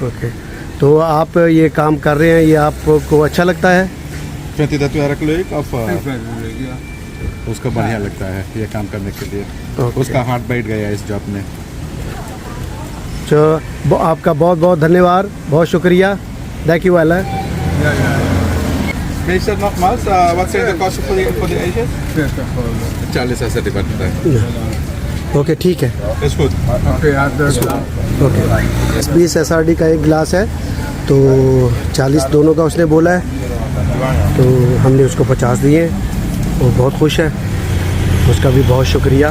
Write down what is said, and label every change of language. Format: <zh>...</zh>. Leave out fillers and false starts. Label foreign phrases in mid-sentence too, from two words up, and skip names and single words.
<hi>ओके, तो आप ये काम कर रहे हैं, ये आपको अच्छा लगता है? उसको बढ़िया लगता है ये काम करने के लिए। ओके। उसका हार्ट बैठ गया इस जॉब में। तो आपका बहुत बहुत धन्यवाद, बहुत शुक्रिया।</hi> <en>thank you वाला।</en> <nl>Meester nogmaals, wat zijn de kosten voor de ijsjes?</nl> <hi>40 ऐसे डिपेंड होता है। ओके ठीक है,</hi> <nl>Is goed.</nl> <hi>ओके। 20 SRD का एक गिलास है तो 40 दोनों का उसने बोला है, तो हमने उसको 50 दिए। वो बहुत खुश है, उसका भी बहुत शुक्रिया।</hi>